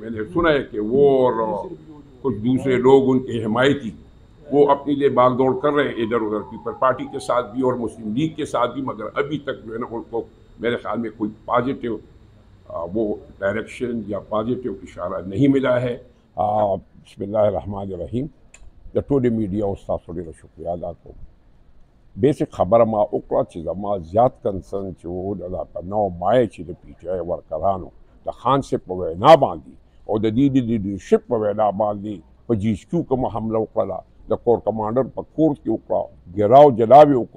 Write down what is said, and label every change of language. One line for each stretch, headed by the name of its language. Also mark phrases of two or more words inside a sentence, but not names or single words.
Urdu: میں نے سنا ہے کہ وہ اور کچھ دوسرے لوگ ان کے حمایتی وہ اپنی لیے باغ دوڑ کر رہے ہیں ادھر ادھر، پیپل پارٹی کے ساتھ بھی اور مسلم لیگ کے ساتھ بھی، مگر ابھی تک جو ہے نا ان کو میرے خیال میں کوئی پازیٹیو وہ ڈائریکشن یا پازیٹیو اشارہ نہیں ملا ہے.
Arabic: بسم اللہ الرحمن الرحیم.
Pashto: د ټولې میډیا او ستاسو ډېره شکریه ادا کوم. بیسک خبره ما وکړه چې زما زیات کنسرن چې و د په 9 مای چې د پی ټي آی ورکرانو د خان صاحب په وینا باندې او د دې د لیډرشپ په وینا باندې په جی ایس کیو کومه حمله وکړله، د
English: corps commander
Pashto: په کور کې وکړه،
Urdu: ګراو جلاوې
Pashto: وکړو.